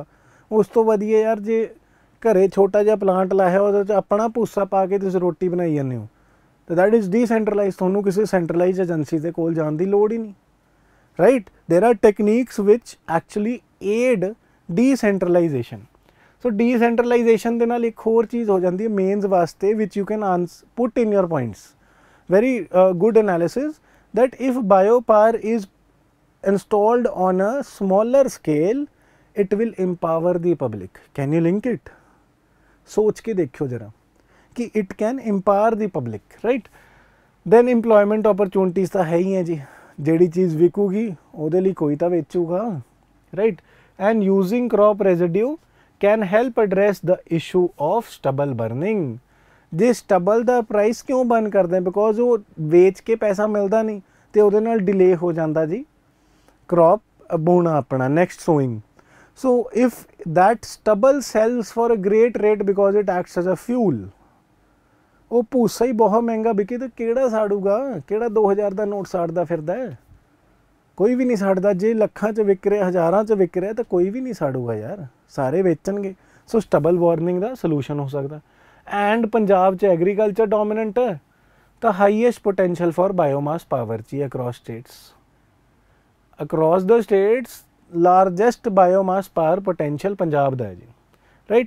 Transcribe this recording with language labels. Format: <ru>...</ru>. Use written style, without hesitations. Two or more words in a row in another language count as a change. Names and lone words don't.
<pa>ਉਸ ਤੋਂ ਵਧੀਆ ਯਾਰ ਜੇ ਘਰੇ ਛੋਟਾ ਜਿਹਾ ਪਲਾਂਟ ਲਾਇਆ ਉਹਦੇ 'ਚ ਆਪਣਾ ਭੂਸਾ ਪਾ ਕੇ ਤੁਸੀਂ ਰੋਟੀ ਬਣਾਈ ਜਾਂਦੇ ਹੋ, ਤਾਂ</pa> <en>that is decentralise.</en> <pa>ਤੁਹਾਨੂੰ ਕਿਸੇ ਸੈਂਟਰਲਾਈਜ਼ ਏਜੰਸੀ ਦੇ ਕੋਲ ਜਾਣ ਦੀ ਲੋੜ ਹੀ ਨਹੀਂ, ਰਾਈਟ।</pa> <en>There are techniques which actually aid decentralisation.</en> <pa>ਸੋ ਡੀਸੈਂਟਰਲਾਈਜੇਸ਼ਨ ਦੇ ਨਾਲ ਇੱਕ ਹੋਰ ਚੀਜ਼ ਹੋ ਜਾਂਦੀ ਹੈ ਮੇਨਸ ਵਾਸਤੇ</pa> <en>which you can put in your points very good analysis that if biopower is installed on a smaller scale it will empower the public. Can you link it?</en> <hi>सोच के देखो जरा कि</hi> <en>it can empower the public, right? Then employment opportunities</en> <pa>ਤਾਂ ਹੈ ਹੀ ਹੈ ਜੀ, ਜਿਹੜੀ ਚੀਜ਼ ਵਿਕੂਗੀ ਉਹਦੇ ਲਈ ਕੋਈ ਤਾਂ ਵੇਚੂਗਾ,</pa> <en>right? And using crop residue can help address the issue of stubble burning.</en> <pa>ਜੇ ਸਟਬਲ ਦਾ ਪ੍ਰਾਈਸ ਕਿਉਂ ਬੰਦ ਕਰਦੇ ਬਿਕੋਜ਼ ਉਹ ਵੇਚ ਕੇ ਪੈਸਾ ਮਿਲਦਾ ਨਹੀਂ ਤੇ ਉਹਦੇ ਨਾਲ ਡਿਲੇ ਹੋ ਜਾਂਦਾ ਜੀ crop ਬੋਣਾ ਆਪਣਾ</pa> <en>next sowing. So if that stubble sells for a great rate because it acts as a fuel,</en> <pa>ਉਹ ਭੂਸਾ ਹੀ ਬਹੁਤ ਮਹਿੰਗਾ ਵਿਕੇ ਤੇ ਕਿਹੜਾ ਸਾੜੂਗਾ, ਕਿਹੜਾ 2000 ਦਾ ਨੋਟ ਸਾੜਦਾ ਫਿਰਦਾ ਹੈ, ਕੋਈ ਵੀ ਨਹੀਂ ਸਾੜਦਾ। ਜੇ ਲੱਖਾਂ 'ਚ ਵਿਕ ਰਿਹਾ, ਹਜ਼ਾਰਾਂ 'ਚ ਵਿਕ ਰਿਹਾ ਤਾਂ ਕੋਈ ਵੀ ਨਹੀਂ ਸਾੜੂਗਾ ਯਾਰ, ਸਾਰੇ ਵੇਚਣਗੇ। ਸੋ</pa> <en>stubble warning</en> <pa>ਦਾ ਸੋਲੂਸ਼ਨ ਹੋ ਸਕਦਾ। ਐਂਡ ਪੰਜਾਬ 'ਚ</pa> <en>agriculture dominant</en> <pa>ਹੈ ਤਾਂ</pa> <en>highest potential for biomass power</en> <pa>'ਚ</pa> <en>across states, across the states largest biomass power potential</en> <pa>ਪੰਜਾਬ ਦਾ ਹੈ ਜੀ, ਰਾਈਟ।</pa>